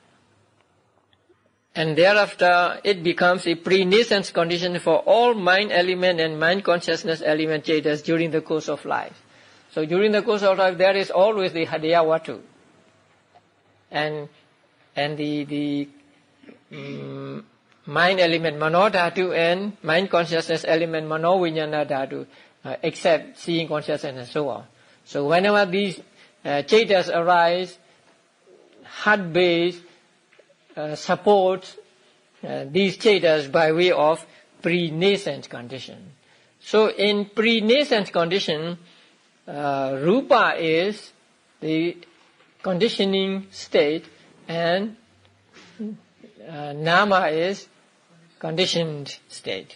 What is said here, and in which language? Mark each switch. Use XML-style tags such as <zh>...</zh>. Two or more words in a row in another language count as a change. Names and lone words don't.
<en>And thereafter it becomes a pre-nascent condition for all mind element and mind consciousness element status during the course of life. So during the course of life there is always the</en> <pi>hadaya watu.</pi> <en>And the mind element</en> <pi>mano dhatu</pi> <en>and mind consciousness element</en> <pi>mano vijnana dhatu,</pi> <en>except seeing consciousness and so on. So whenever these chetas arise, heart base supports these chetas by way of pre-nascent condition. So in pre-nascent condition, rupa is the conditioning state and nama is conditioned state.</en>